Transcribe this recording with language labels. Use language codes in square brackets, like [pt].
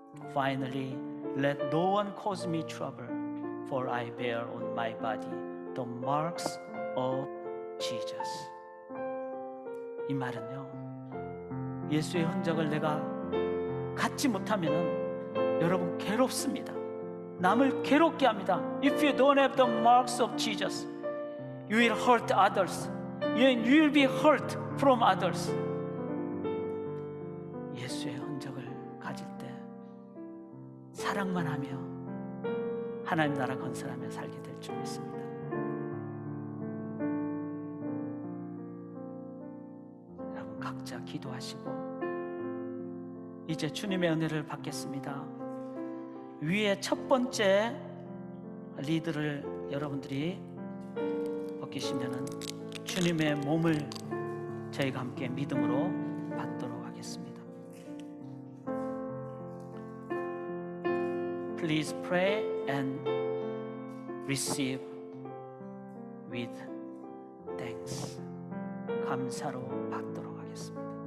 [en] Finally, let no one cause me trouble, for I bear on my body the marks of Jesus. [ko] 이 말은요, 예수의 흔적을 내가 갖지 못하면은 여러분 괴롭습니다. 남을 괴롭게 합니다. [en] If you don't have the marks of Jesus, you will hurt others. You will be hurt from others. [ko] 예수의 흔적을 가질 때 사랑만 하며 하나님 나라 건설하며 살게 될 줄 믿습니다. 여러분 각자 기도하시고 이제 주님의 은혜를 받겠습니다. 위에 첫 번째 리드를 여러분들이 벗기시면은 주님의 몸을 저희가 함께 믿음으로 받도록 하겠습니다. [en] Please pray and receive with thanks. [ko] 감사로 받도록 하겠습니다.